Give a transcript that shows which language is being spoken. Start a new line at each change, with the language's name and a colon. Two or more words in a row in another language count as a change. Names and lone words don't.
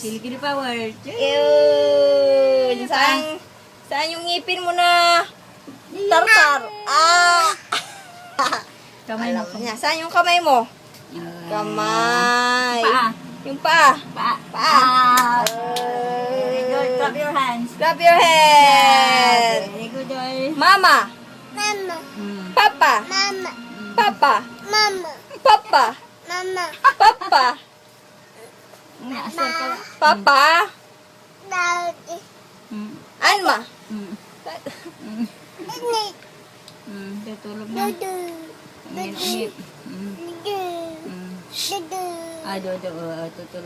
Filipino: Kilikili power. Yun. Saan yung ngipin mo na tartar? Kamay mo. Alam niya. Saan yung kamay mo? Kamay. Paa. Yung paa. Paa. Paa.
English: Very good. Clap your hands. Clap your hands. Very good, Joy.
Filipino: Mama. Mama, Papa. mama, Papa. mama, Papa. mama, Papa. Asal ka. Papa. daddy, Anma. ini, Tutulog na. dudu, Ngip. dudu, dudu, Tutulog na.